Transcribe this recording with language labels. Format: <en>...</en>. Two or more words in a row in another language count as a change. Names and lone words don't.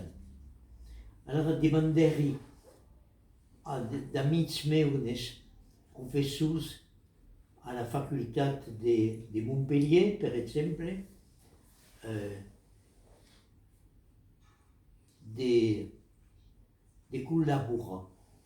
<fr>Alors</fr> <oc>demanderi d'amics meus, professors</oc> <fr>à la faculté de Montpellier, par exemple, de collaborer.</fr>